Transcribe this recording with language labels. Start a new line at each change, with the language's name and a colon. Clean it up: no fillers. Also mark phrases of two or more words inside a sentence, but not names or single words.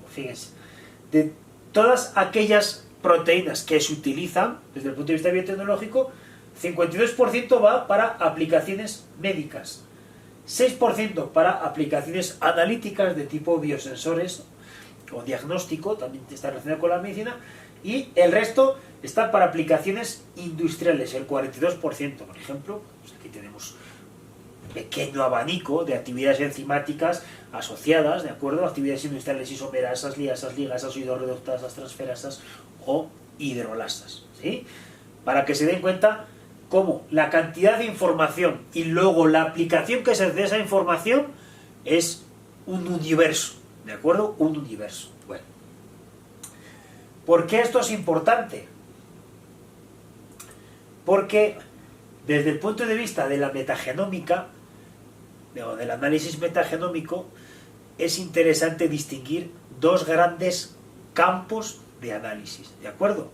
Spanish: Fíjense, de todas aquellas proteínas que se utilizan desde el punto de vista biotecnológico, 52% va para aplicaciones médicas, 6% para aplicaciones analíticas de tipo biosensores o diagnóstico, también está relacionado con la medicina, y el resto está para aplicaciones industriales, el 42%, por ejemplo. Pues aquí tenemos un pequeño abanico de actividades enzimáticas asociadas, ¿de acuerdo? Actividades industriales isomerasas, liasas, ligasas, oidorreductasas, transferasas o hidrolasas, ¿sí? Para que se den cuenta cómo la cantidad de información y luego la aplicación que se hace de esa información es un universo, ¿de acuerdo? Un universo. Bueno, ¿por qué esto es importante? Porque desde el punto de vista de la metagenómica, o del análisis metagenómico, es interesante distinguir dos grandes campos de análisis, ¿de acuerdo?